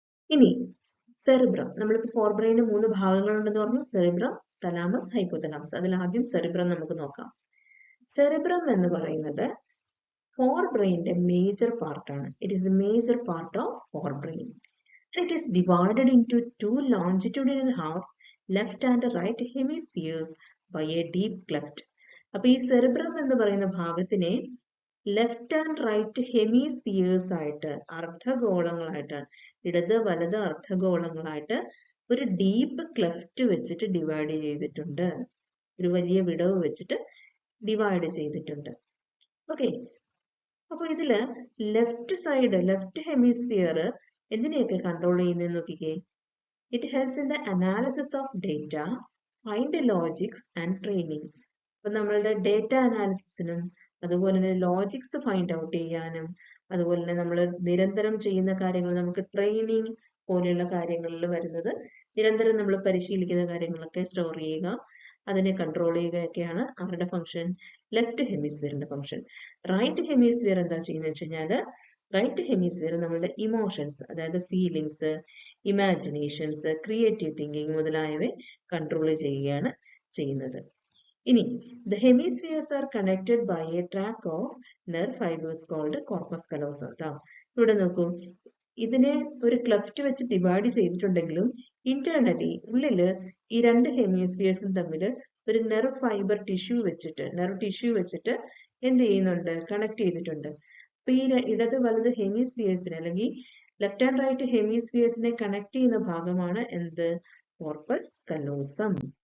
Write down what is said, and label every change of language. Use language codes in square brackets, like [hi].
[ml] ഇനി സെറിബ്രം. നമ്മളിപ്പോ ഫോർബ്രെയിന് 3 ഭാഗങ്ങളുണ്ടെന്ന് പറഞ്ഞു. Cerebrum, thalamus, hypothalamus. അതിൽ ആദ്യം സെറിബ്രം നമുക്ക് നോക്കാം. സെറിബ്രം എന്ന് പറയുന്നത് ഫോർബ്രെയിന്റെ മേജർ പാർട്ടാണ്. [en] It is a major part of forebrain. It is divided into 2 longitudinal halves, left and right hemispheres, by a deep cleft. [ml] അപ്പൊ ഈ സെറിബ്രം എന്ന് പറയുന്ന ഭാഗത്തിനെ ലെഫ്റ്റ് ആൻഡ് റൈറ്റ് ഹെമിസ്ഫിയേഴ്സ് ആയിട്ട്, അർദ്ധഗോളങ്ങളായിട്ടാണ്, ഇടത് വലത് അർദ്ധഗോളങ്ങളായിട്ട് ഒരു ഡീപ്പ് ക്ലെഫ്റ്റ് വെച്ചിട്ട് ഡിവൈഡ് ചെയ്തിട്ടുണ്ട്. ഒരു വലിയ വിടവ് വെച്ചിട്ട് ഡിവൈഡ് ചെയ്തിട്ടുണ്ട്. ഓക്കെ. അപ്പൊ ഇതില് ലെഫ്റ്റ് ഹെമിസ്ഫിയർ എന്തിനെയൊക്കെ കൺട്രോൾ ചെയ്യുന്നതെന്ന് നോക്കിക്കേ. [en] It helps in the analysis of data, find logics and training. [ml] അപ്പൊ നമ്മളുടെ ഡേറ്റ അനാലിസിസിനും അതുപോലെ തന്നെ ലോജിക്സ് ഫൈൻഡ് ഔട്ട് ചെയ്യാനും അതുപോലെ തന്നെ നമ്മൾ നിരന്തരം ചെയ്യുന്ന കാര്യങ്ങൾ, നമുക്ക് ട്രെയിനിങ് പോലെയുള്ള കാര്യങ്ങളിൽ വരുന്നത്, നിരന്തരം നമ്മൾ പരിശീലിക്കുന്ന കാര്യങ്ങളൊക്കെ സ്റ്റോർ ചെയ്യുക, അതിനെ കൺട്രോൾ ചെയ്യുകയൊക്കെയാണ് അവരുടെ function. Left ഹെമിസ്ഫിയറിന്റെ function. Right hemisphere എന്താ ചെയ്യുന്നത് വെച്ച് കഴിഞ്ഞാല്, റൈറ്റ് ഹെമിസ്ഫിയർ നമ്മളുടെ ഇമോഷൻസ്, അതായത് ഫീലിങ്സ്, ഇമാജിനേഷൻസ്, ക്രിയേറ്റീവ് തിങ്കിങ് മുതലായവയെ കൺട്രോൾ ചെയ്യുകയാണ് ചെയ്യുന്നത്. ഇനി [en] the hemispheres are connected by a track of nerve fibers called corpus callosum. [ml] ഇവിടെ നോക്കൂ, ഇതിനെ ഒരു ക്ലെഫ്റ്റ് വെച്ച് ഡിവൈഡ് ചെയ്തിട്ടുണ്ടെങ്കിലും ഇന്റേണലി ഉള്ളില് ഈ 2 ഹെമിസ്ഫിയേഴ്സും തമ്മിൽ ഒരു നെർവ് ഫൈബർ ടിഷ്യൂ വെച്ചിട്ട് എന്ത് ചെയ്യുന്നുണ്ട്, കണക്ട് ചെയ്തിട്ടുണ്ട്. അപ്പൊ ഈ ഇടത് വലത് ഹെമിസ്ഫിയേഴ്സിനെ അല്ലെങ്കിൽ ലെഫ്റ്റ് ആൻഡ് റൈറ്റ് ഹെമിസ്ഫിയേഴ്സിനെ കണക്ട് ചെയ്യുന്ന ഭാഗമാണ് എന്ത്, കോർപ്പസ് കലോസം.